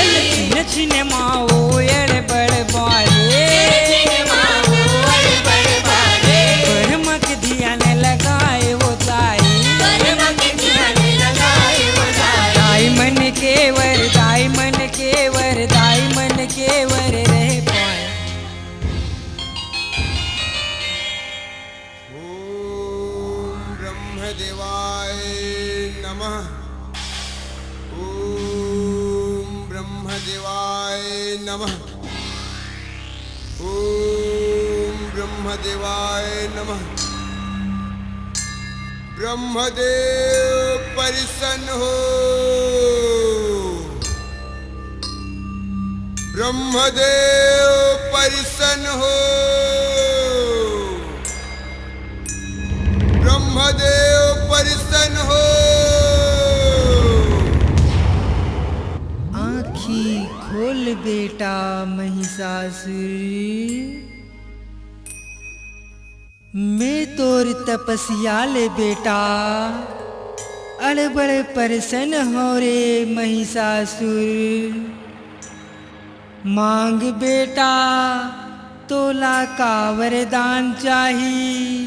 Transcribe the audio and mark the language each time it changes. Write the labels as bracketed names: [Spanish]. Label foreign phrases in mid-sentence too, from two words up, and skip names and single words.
[Chhattisgarhi] छिन छिन माओ अड़ बड़ बाले छिन माओ अड़ बड़ बाले ब्रह्म के ध्यान लगाए हो जाई परम के ध्यान लगाए हो जाए दाई मन के वर दाई मन के वर दाई मन के वर रह पाए [Sanskrit] ओम ब्रह्मदेवाय नमः। ओम ब्रह्मदेवाय नमः। ओम ब्रह्मदेवाय नमः। [Chhattisgarhi] ब्रह्मदेव प्रसन्न हो। ब्रह्मदेव प्रसन्न हो। ब्रह्मदेव प्रसन्न हो। आँखी खोल बेटा महिषासुर मैं तोर तपस्या ले बेटा अड़बड़ प्रसन्न हो रे महिषासुर मांग बेटा तोला का वरदान चाही।